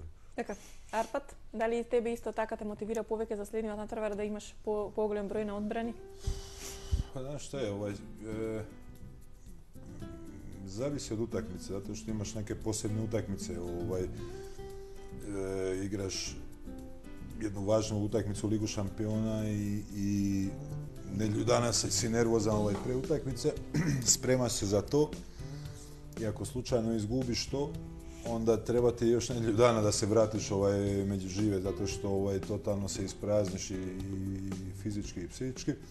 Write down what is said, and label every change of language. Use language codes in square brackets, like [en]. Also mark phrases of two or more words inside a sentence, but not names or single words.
[mk] Така, Арпад, дали тебе исто така те мотивира повеќе за следниот надпревар да имаш поголем број на одбрани? [sr] Pa znaš šta je, zavisi od utakmice, zato što imaš neke posebne utakmice, igraš jednu važnu utakmicu u Ligu šampiona i nedelju dana si nervozan pre utakmice, spremaš se za to i ako slučajno izgubiš to, onda treba ti još nedelju dana da se vratiš među žive, zato što totalno se isprazniš i fizički i psihički.